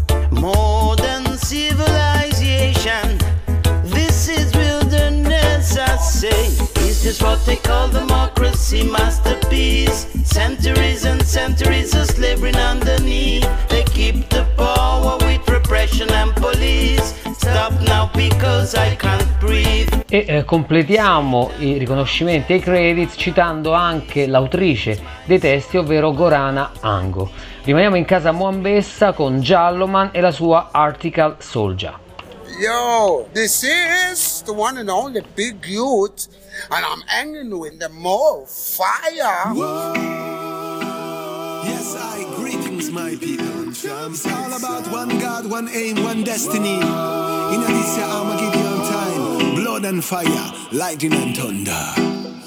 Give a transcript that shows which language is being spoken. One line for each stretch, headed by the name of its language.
English: More than civilization, this is wilderness, I say. Is this what they call democracy, masterpiece? Centuries and centuries of slavery underneath. They keep the power with repression and police. Stop now because I can't breathe.
Italian: E completiamo i riconoscimenti e i credits citando anche l'autrice dei testi, ovvero Gorana Ango. Rimaniamo in casa Moan Bessa con Gialloman e la sua Article Soldier.
English: Yo, this is the one and only Big Youth, and I'm hanging with the more fire. Whoa. Yes, I greetings, my people. It's all about one God, one aim, one destiny. In Alicia, I'ma give you time. Blood and fire, lightning and thunder.